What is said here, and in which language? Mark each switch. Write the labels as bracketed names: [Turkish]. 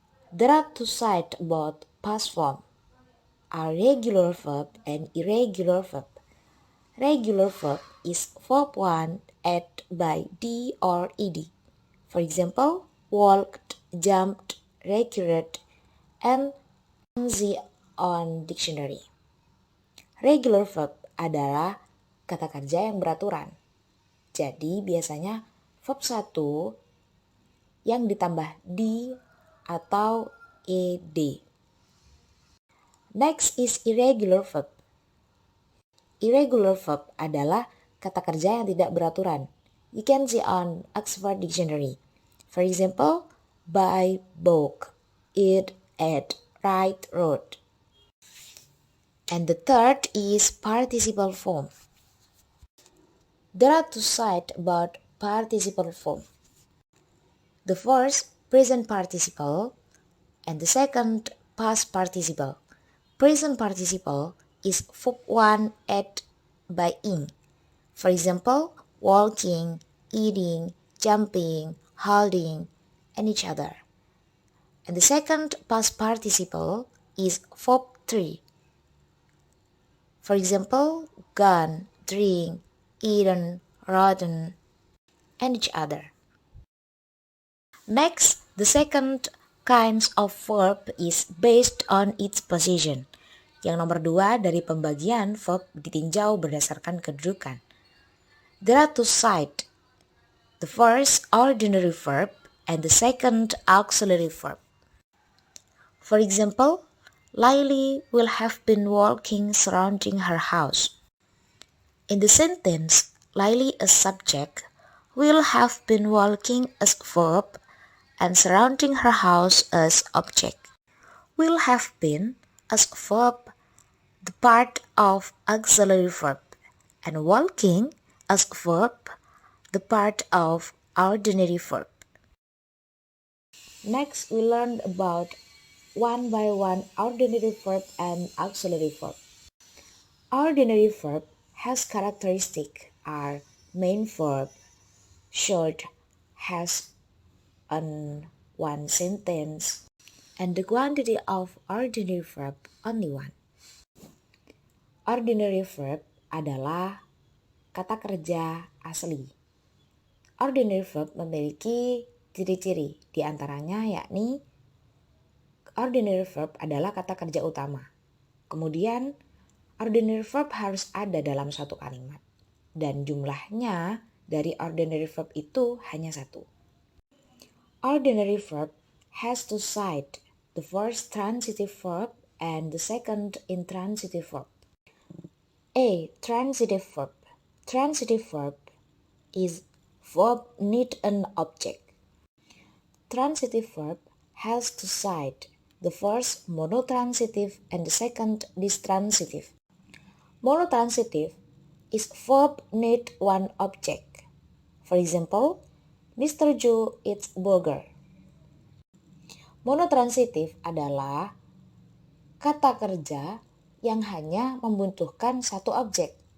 [English] There are two sides about past form. Are regular verb and irregular verb. Regular verb is verb 1 added by d or ed. For example, walked, jumped, recurred, and z on dictionary. [Indonesian] Regular verb adalah kata kerja yang beraturan. Jadi biasanya verb 1 yang ditambah d atau ed. [English] Next is irregular verb. [Indonesian] Irregular verb adalah kata kerja yang tidak beraturan. [English] You can see on Oxford Dictionary. For example, buy, bought, eat, ate, write, wrote. And the third is participle form. There are two sides about participle form. The first, present participle, and the second, past participle. Present participle is verb 1 added by ing. For example, walking, eating, jumping, holding, and each other. And the second past participle is verb 3. For example, gone, drink, eaten, rotten, and each other. Next, the second kinds of verb is based on its position. [Indonesian] Yang nomor 2 dari pembagian verb ditinjau berdasarkan kedudukan. [English] There are two sides. The first ordinary verb and the second auxiliary verb. For example, Laili will have been walking surrounding her house. In the sentence, Laili as subject will have been walking as verb and surrounding her house as object. Will have been as verb, the part of auxiliary verb, and walking as verb, the part of ordinary verb. Next, we learned about one by one ordinary verb and auxiliary verb. Ordinary verb has characteristic are main verb, short, has an one sentence, and the quantity of ordinary verb only one. [Indonesian] Ordinary verb adalah kata kerja asli. Ordinary verb memiliki ciri-ciri, di antaranya yakni ordinary verb adalah kata kerja utama. Kemudian, ordinary verb harus ada dalam suatu kalimat. Dan jumlahnya dari ordinary verb itu hanya satu. [English] Ordinary verb has two sides, the first transitive verb and the second intransitive verb. A. Transitive verb. Transitive verb is verb need an object. Transitive verb has two sides, the first monotransitive and the second distransitive. Monotransitive is verb need one object. For example, Mr. Joe eats burger. [Indonesian] Monotransitive adalah kata kerja yang hanya membutuhkan satu objek.